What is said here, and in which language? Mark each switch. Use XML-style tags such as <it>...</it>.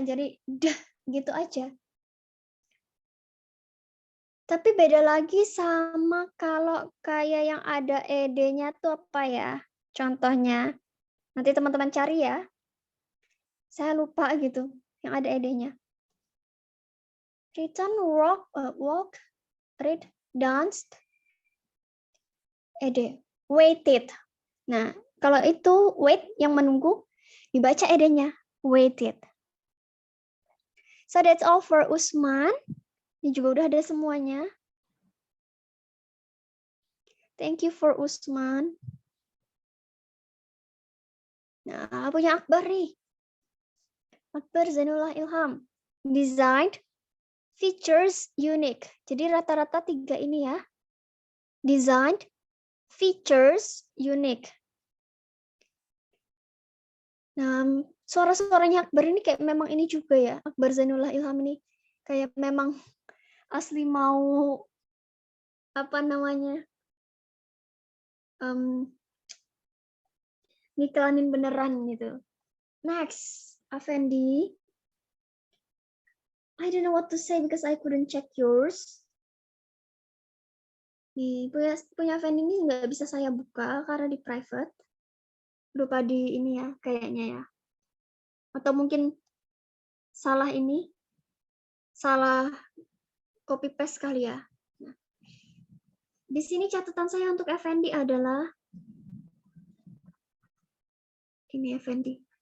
<id>Jadi D gitu aja. Tapi beda lagi sama kalau kayak yang ada ed-nya tuh apa ya? Contohnya. Nanti teman-teman cari ya. Saya lupa gitu yang ada ed-nya.</id> <en>Return, walk, read, danced, ed, waited.</en> <id>Nah, kalau itu wait yang menunggu dibaca ed-nya, waited.</id> <en>So that's all for Usman. Ini juga udah ada semuanya. Thank you for Usman.</en> <id>Nah, punya Akbar nih. Akbar Zainullah Ilham. Designed, features, unique. Jadi rata-rata 3 ini ya.</id> <en>Designed, features, unique.</en> <id>Nah, suara-suaranya Akbar ini kayak memang ini juga ya. Akbar Zainullah Ilham ini kayak memang asli mau apa namanya? Ngiklanin beneran gitu. Next, Afendi.</id> <en>I don't know what to say because I couldn't check yours.</en> <id>Nih, punya Afendi ini nggak bisa saya buka karena di private. Lupa di ini ya, kayaknya ya. Atau mungkin salah ini, salah copy paste kali ya. Nah, di sini catatan saya untuk Effendi adalah ini Effendi.</id>